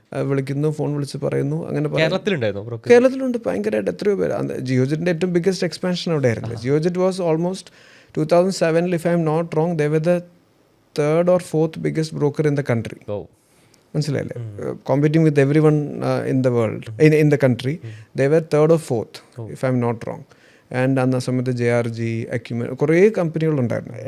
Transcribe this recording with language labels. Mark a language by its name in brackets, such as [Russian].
[Malayalam] വിളിക്കുന്നു, ഫോൺ വിളിച്ച് പറയുന്നു. അങ്ങനെ കേരളത്തിലുണ്ട് ഭയങ്കരമായിട്ട്. എത്രയോ പേര്. ജിയോജെറ്റിന്റെ ഏറ്റവും ബിഗ്ഗസ്റ്റ് എക്സ്പാൻഷൻ അവിടെ ആയിരുന്നു. [English] Geojit was almost 2007 if I am not wrong they were the 3rd or 4th biggest broker in the country. [Malayalam] മനസ്സിലായില്ലേ? [English] Competing with every one in the world, in the country. They were 3rd or 4th if I am not wrong. [Malayalam] And അന്ന് ആ സമയത്ത് JRG, acumen, കുറേ കമ്പനികളുണ്ടായിരുന്നു.